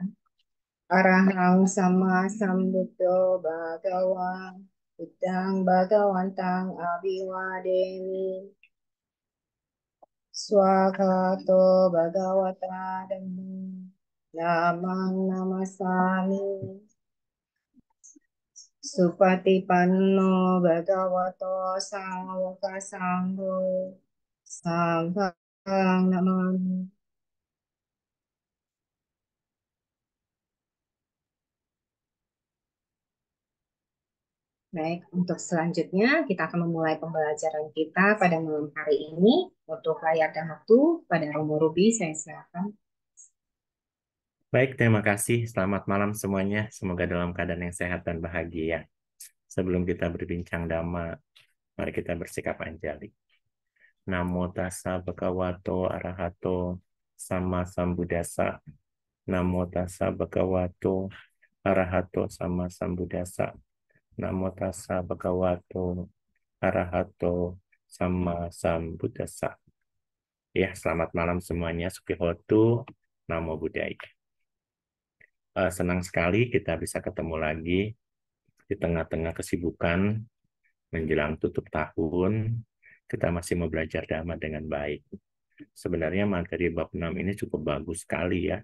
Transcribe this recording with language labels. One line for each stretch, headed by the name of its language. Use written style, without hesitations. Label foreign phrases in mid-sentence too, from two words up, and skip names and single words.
Pali: Arahang sama sambuddho bhagawa Buddhang bhagawantang abiwademi Swakato bhagawata dhammo Namang namasami Supatipanno bhagavato sawaka sangho Sanghang namami.
Indonesian: Baik, untuk selanjutnya kita akan memulai pembelajaran kita pada malam hari ini. Untuk layar dan waktu pada Romo Ruby, saya silakan. Baik, terima kasih. Selamat malam semuanya. Semoga dalam keadaan yang sehat dan bahagia. Sebelum kita berbincang dhamma, mari kita bersikap anjali.
Pali: Namo tassa bhagavato arahato sama sambuddhassa. Namo tassa bhagavato arahato sama sambuddhassa. Namo tassa bhagavato arahato sama sambuddhassa.
Indonesian: Ya, selamat malam semuanya.
Pali: Sukihoto, Namo Buddhaya.
Indonesian: Senang sekali kita bisa ketemu lagi di tengah-tengah kesibukan menjelang tutup tahun. Kita masih mau belajar dhamma dengan baik. Sebenarnya materi bab 6 ini cukup bagus sekali ya.